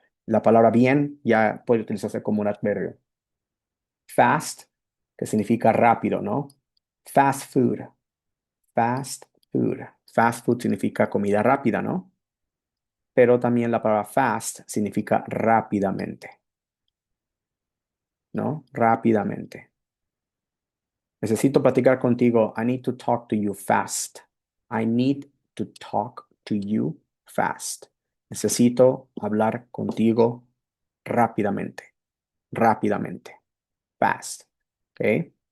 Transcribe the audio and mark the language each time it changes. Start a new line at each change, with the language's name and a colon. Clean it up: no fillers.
Spanish: La palabra bien ya puede utilizarse como un adverbio. Fast, que significa rápido, ¿no?
English: Fast food, fast food. Fast food
Spanish: significa comida rápida, ¿no? Pero también la palabra fast significa rápidamente, ¿no? Rápidamente. Necesito platicar contigo.
English: I need to talk to you fast. I need to talk to you fast.
Spanish: Necesito hablar contigo rápidamente. Rápidamente. Fast. ¿Ok?